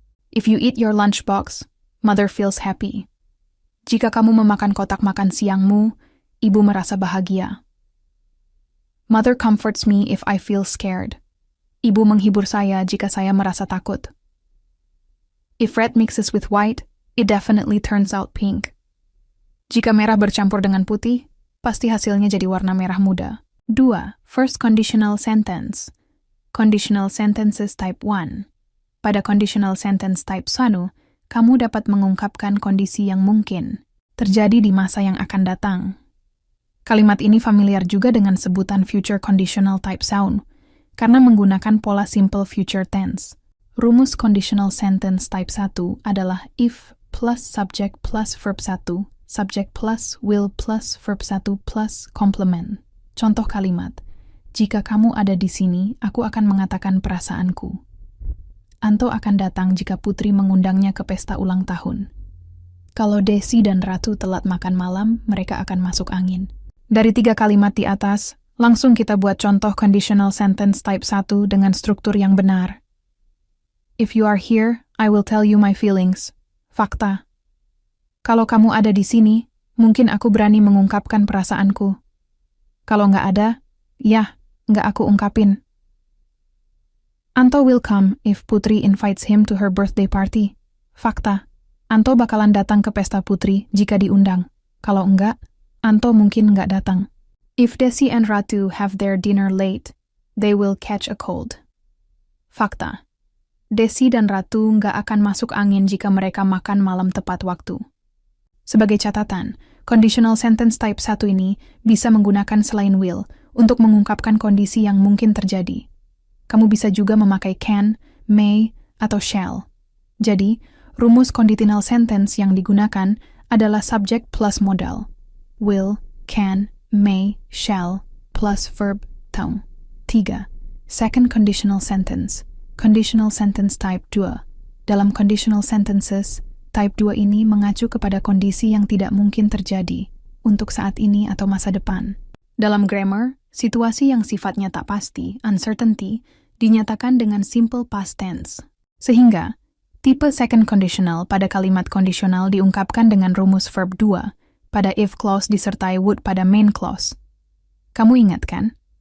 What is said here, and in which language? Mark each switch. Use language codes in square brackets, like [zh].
[en] If you eat your lunchbox, mother feels happy. [id] Jika kamu memakan kotak makan siangmu, ibu merasa bahagia. [en] Mother comforts me if I feel scared. [id] Ibu menghibur saya jika saya merasa takut. [en] If red mixes with white, it definitely turns out pink. [id] Jika merah bercampur dengan putih, pasti hasilnya jadi warna merah muda. 2. [en] First conditional sentence. Conditional sentences type 1. [id] Pada conditional sentence type 1, kamu dapat mengungkapkan kondisi yang mungkin terjadi di masa yang akan datang. Kalimat ini familiar juga dengan sebutan future conditional type sound, karena menggunakan pola simple future tense. Rumus conditional sentence type 1 adalah if plus subject plus verb 1, subject plus will plus verb 1 plus complement. Contoh kalimat, jika kamu ada di sini, aku akan mengatakan perasaanku. Anto akan datang jika Putri mengundangnya ke pesta ulang tahun. Kalau Desi dan Ratu telat makan malam, mereka akan masuk angin. Dari 3 kalimat di atas, langsung kita buat contoh conditional sentence type 1 dengan struktur yang benar. [en] If you are here, I will tell you my feelings. [id] Fakta. Kalau kamu ada di sini, mungkin aku berani mengungkapkan perasaanku. Kalau nggak ada, ya, nggak aku ungkapin. [en] Anto will come if Putri invites him to her birthday party. Fakta. [id] Anto bakalan datang ke pesta Putri jika diundang. Kalau enggak, Anto mungkin nggak datang. [en] If Desi and Ratu have their dinner late, they will catch a cold. [id] Fakta. Desi dan Ratu nggak akan masuk angin jika mereka makan malam tepat waktu. Sebagai catatan, conditional sentence type 1 ini bisa menggunakan selain will untuk mengungkapkan kondisi yang mungkin terjadi. Kamu bisa juga memakai can, may, atau shall. Jadi, rumus conditional sentence yang digunakan adalah subject plus modal. [en] Will, can, may, shall, plus verb, tone. 3. Second conditional sentence. Conditional sentence type 2. [id] Dalam conditional sentences, type 2 ini mengacu kepada kondisi yang tidak mungkin terjadi untuk saat ini atau masa depan. Dalam grammar, situasi yang sifatnya tak pasti, uncertainty, dinyatakan dengan simple past tense. Sehingga, tipe second conditional pada kalimat kondisional diungkapkan dengan rumus verb 2 pada if clause disertai would pada main clause. Kamu ingat kan?